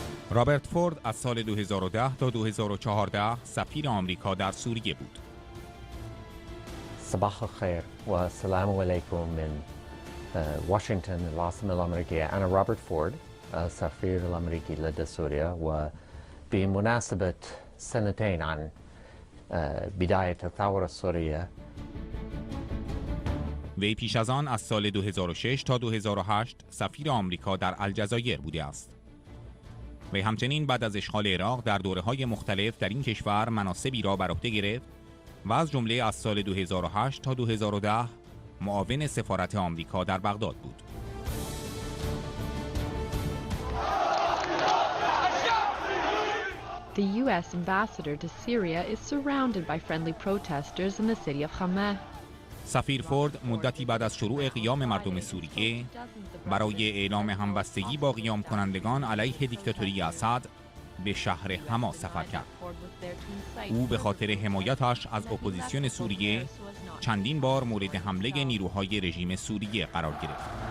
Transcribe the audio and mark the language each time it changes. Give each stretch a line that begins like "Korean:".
Persian: رابرت فورد از سال 2010 تا 2014 سفیر آمریکا در سوریه بود.
Arabic: صباح الخير والسلام عليكم من واشنطن العاصمة الأمريكية. أنا رابرت فورد سفير الأمريكي لدى سوريا، وبمناسبة سنتين عن بداية الثورة السورية.
Persian: وی پیش از آن از سال 2006 تا 2008 سفیر آمریکا در الجزایر بوده است. وی همچنین بعد از اشغال عراق در دوره‌های مختلف در این کشور مناصبی را بر عهده گرفت و از جمله از سال 2008 تا 2010 معاون سفارت آمریکا در بغداد بود.
English: The U.S. ambassador to Syria is surrounded by friendly protesters in the city of Hama.
Persian: سفیر فورد مدتی بعد از شروع قیام مردم سوریه برای اعلام همبستگی با قیام کنندگان علیه دیکتاتوری اسد به شهر حما سفر کرد. او به خاطر حمایتش از اپوزیسیون سوریه چندین بار مورد حمله نیروهای رژیم سوریه قرار گرفت.